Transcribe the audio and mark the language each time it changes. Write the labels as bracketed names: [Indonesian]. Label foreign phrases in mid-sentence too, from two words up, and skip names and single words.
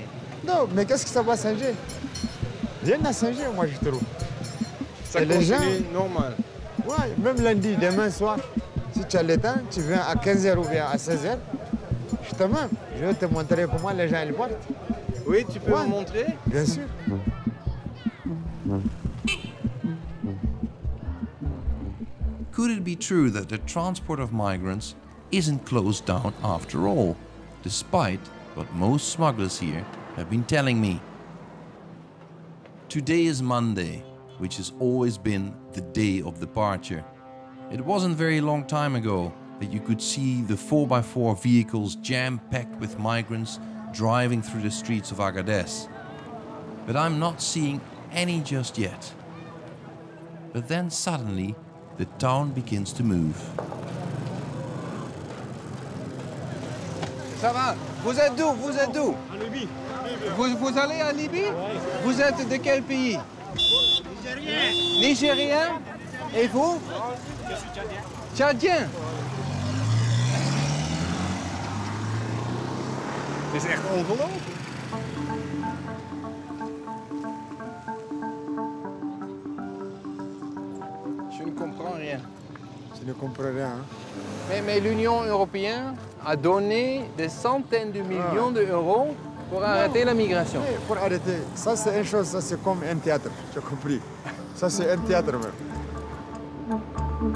[French] Non, mais qu'est-ce que ça va changer? Rien n'a changé, moi je trouve. Ça continue normal? Ouais, même lundi, demain soir, si tu as le temps, tu viens à 15h ou bien à 16h, justement, je vais te montrer comment les gens ils partent. Oui, tu peux me montrer? Bien sûr. [English] Could it be true that the transport of migrants isn't closed down after all, despite what most smugglers here have been telling me? Today is Monday, which has always been the day of departure. It wasn't very long time ago that you could see the 4x4 vehicles jam-packed with migrants driving through the streets of Agadez. But I'm not seeing any just yet. But then suddenly, the town begins to move. [French] Ça va? Vous êtes d'où? Vous êtes d'où? En Libye. Vous allez à Libye? Oui. Vous êtes de quel pays? Nigérien. Nigérien? Et vous? Je suis tchadien. Tchadien? [Dutch] Het is echt ongelooflijk. [French] Je ne comprends rien. Je ne comprends rien. Mais l'Union européenne a donné des centaines de millions d'euros pour arrêter la migration. Oui, pour arrêter. Ça, c'est une chose, ça, c'est comme un théâtre, j'ai compris. Ça, c'est un théâtre même.